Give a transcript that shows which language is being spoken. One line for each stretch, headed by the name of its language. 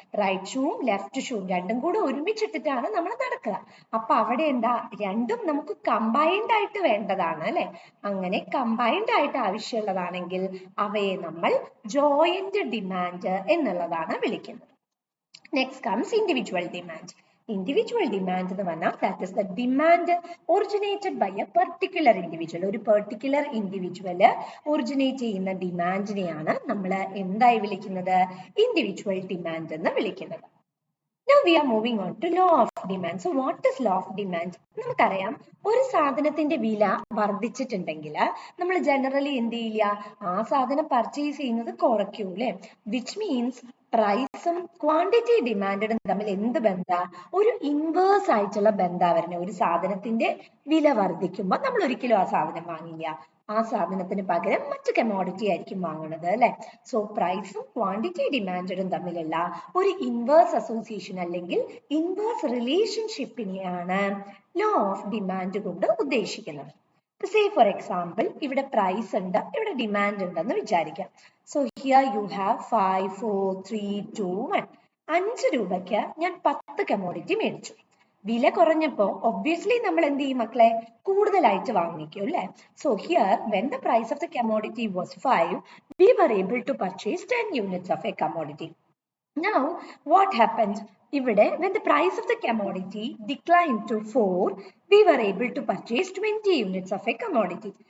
Malayalam: Right ഷൂവും left ഷൂവും രണ്ടും കൂടെ ഒരുമിച്ചിട്ടിട്ടാണ് നമ്മൾ നടക്കുക. അപ്പൊ അവിടെ എന്താ, രണ്ടും നമുക്ക് കമ്പൈൻഡ് ആയിട്ട് വേണ്ടതാണ് അല്ലെ. അങ്ങനെ കമ്പൈൻഡ് ആയിട്ട് ആവശ്യമുള്ളതാണെങ്കിൽ അവയെ നമ്മൾ ജോയിന്റ് ഡിമാൻഡ് എന്നുള്ളതാണ് വിളിക്കുന്നത്.
English: Next comes individual demand. Individual demand
Malayalam: എന്ന് പറഞ്ഞാൽ
English: that is the demand originated by a particular individual.
Malayalam: ഒരു particular individual originate ചെയ്യുന്ന ഡിമാൻഡിനെയാണ് നമ്മൾ എന്തായി വിളിക്കുന്നത്, ഇൻഡിവിജ്വൽ ഡിമാൻഡ് എന്ന് വിളിക്കുന്നത്.
English: Now we are moving on to law of demand. So what is law of demand?
Malayalam: നമുക്കറിയാം, ഒരു സാധനത്തിന്റെ വില വർദ്ധിച്ചിട്ടുണ്ടെങ്കിൽ നമ്മൾ ജനറലി എന്ത് ചെയ്യില്ല, ആ സാധനം പർച്ചേസ് ചെയ്യുന്നത് കുറയ്ക്കും അല്ലെ. വിച്ച് മീൻസ് പ്രൈസും ക്വാണ്ടിറ്റി ഡിമാൻഡും തമ്മിൽ എന്ത് ബന്ധാ, ഒരു ഇൻവേഴ്സ് ആയിട്ടുള്ള ബന്ധാ വരുന്നത്. ഒരു സാധനത്തിന്റെ വില വർദ്ധിക്കുമ്പോൾ നമ്മൾ ഒരിക്കലും ആ സാധനം വാങ്ങില്ല, ആ സാധനത്തിന് പകരം മറ്റു കമോഡിറ്റി ആയിരിക്കും വാങ്ങുന്നത് അല്ലെ. സോ പ്രൈസും ക്വാണ്ടിറ്റി ഡിമാൻഡും തമ്മിലുള്ള ഒരു ഇൻവേഴ്സ് അസോസിയേഷൻ അല്ലെങ്കിൽ ഇൻവേഴ്സ് റിലേഷൻഷിപ്പിനെയാണ് ലോ ഓഫ് ഡിമാൻഡ് കൊണ്ട് ഉദ്ദേശിക്കുന്നത്. സേ ഫോർ എക്സാമ്പിൾ, ഇവിടെ പ്രൈസ് ഉണ്ട്, ഇവിടെ ഡിമാൻഡ് ഉണ്ടെന്ന് വിചാരിക്കാം.
English: So here you have 5 4 3 2 1.
Malayalam: 5 രൂപയ്ക്ക് ഞാൻ 10 കമോഡിറ്റി മേടിച്ചു. വില കുറഞ്ഞപ്പോ ഒബ്വിയസ്ലി നമ്മൾ എന്ത് ചെയ്യും മക്കളെ, കൂടുതലായിട്ട് വാങ്ങിക്കും അല്ലെ.
English: So here when the price of the commodity was 5, we were able to purchase 10 units of a commodity. Now what happened? ഇവിടെ when the price of the commodity declined to 4, we were able to purchase 20 units of a commodity.